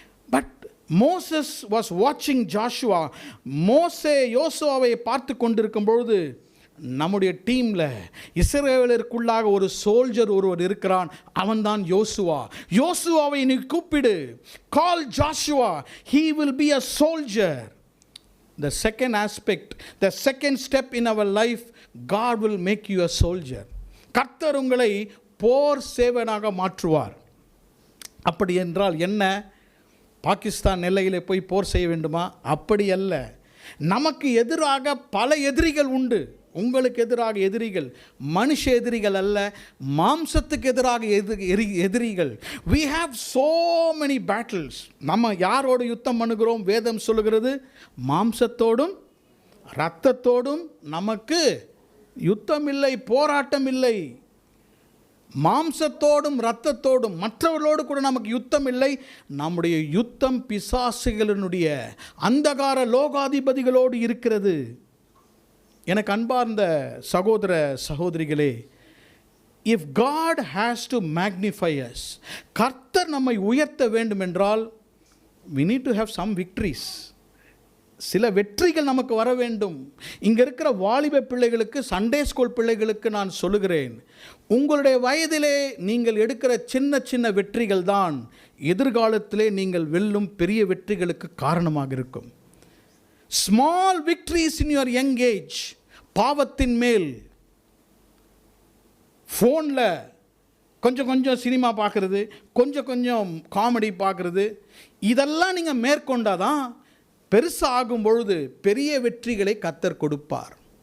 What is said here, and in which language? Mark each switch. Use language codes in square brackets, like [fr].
[en] But Moses was வாட்சிங் Joshua. [ta] மோசே யோசுவாவை பார்த்து கொண்டிருக்கும் பொழுது, நம்முடைய டீமில் இஸ்ரவேலருக்குள்ளாக ஒரு சோல்ஜர் ஒருவர் இருக்கிறான், அவன்தான் யோசுவா. யோசுவாவை நீ கூப்பிடு, [en] Call Joshua, he will be a soldier. The second aspect, the second step in our life, God will make you a soldier. [ta] கர்த்தர் உங்களை போர் சேவனாக மாற்றுவார். அப்படி என்றால் என்ன? பாகிஸ்தான் எல்லையிலே போய் போர் செய்ய வேண்டுமா? அப்படி அல்ல. நமக்கு எதிராக பல எதிரிகள் உண்டு. உங்களுக்கு எதிராக எதிரிகள் மனுஷ எதிரிகள் அல்ல, மாம்சத்துக்கு எதிராக எதிரிகள். [en] we have so many battles. [ta] நம்ம யாரோடு யுத்தம் பண்ணுகிறோம்? வேதம் சொல்லுகிறது, மாம்சத்தோடும் இரத்தத்தோடும் நமக்கு யுத்தம் இல்லை, போராட்டம் இல்லை. மாம்சத்தோடும் இரத்தத்தோடும், மற்றவர்களோடு கூட நமக்கு யுத்தம் இல்லை. நம்முடைய யுத்தம் பிசாசுகளினுடைய அந்தகார லோகாதிபதிகளோடு இருக்கிறது. எனக்கு அன்பார்ந்த சகோதர சகோதரிகளே, [en] if God has to magnify us, [ta] கர்த்தர் நம்மை உயர்த்த வேண்டும் என்றால் [en] we need to have some victories. [ta] சில வெற்றிகள் நமக்கு வர வேண்டும். இங்கே இருக்கிற வாலிப பிள்ளைகளுக்கு, சண்டே ஸ்கூல் பிள்ளைகளுக்கு நான் சொல்லுகிறேன், உங்களுடைய வயதிலே நீங்கள் எடுக்கிற சின்ன சின்ன வெற்றிகள் தான் எதிர்காலத்திலே நீங்கள் வெல்லும் பெரிய வெற்றிகளுக்கு காரணமாக இருக்கும். [en] Small victories in your young age. [ta] பாவத்தின் மேல், ஃபோனில் கொஞ்சம் கொஞ்சம் சினிமா பார்க்குறது, கொஞ்சம் கொஞ்சம் காமெடி பார்க்குறது, இதெல்லாம் நீங்கள் மேற்கொண்டாதான் பெருசாகும் பொழுது பெரிய வெற்றிகளை கர்த்தர் கொடுப்பார்.